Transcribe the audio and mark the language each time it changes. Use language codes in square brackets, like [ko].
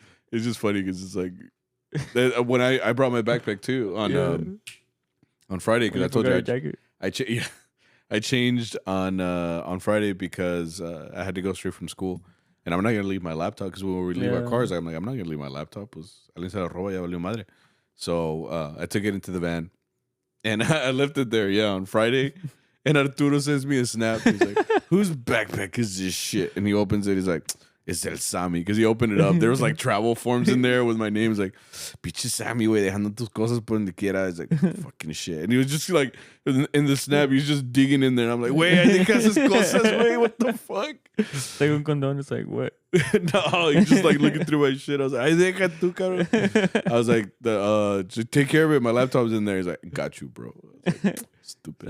[en] It's just funny because it's like when I brought my backpack too on Friday because I told you I changed on Friday because I had to go straight from school and I'm not gonna leave my laptop because when we leave our cars I'm like I'm not gonna leave my laptop [es] alguien se la roba ya valió madre. [en] So I took it into the van and I left it there on Friday and Arturo sends me a snap. He's like, whose backpack is this shit? And he opens it. He's like, it's El Sammy, because he opened it up. There was like travel forms in there with my name. It's like, [es] pinche Sammy, güey, dejando tus cosas por donde quiera. [en] It's like, fucking shit. And he was just like, in the snap, he was just digging in there. And I'm like, wait, I think [es] esas cosas, güey, [en] what the fuck? Like [es] un condón, [en] it's like, what? No, he's just like looking through my shit. I was like, [es] ay, deja tú, cabrón. [en] I was like, just take care of it. My laptop's in there. He's like, got you, bro. I was like, stupid.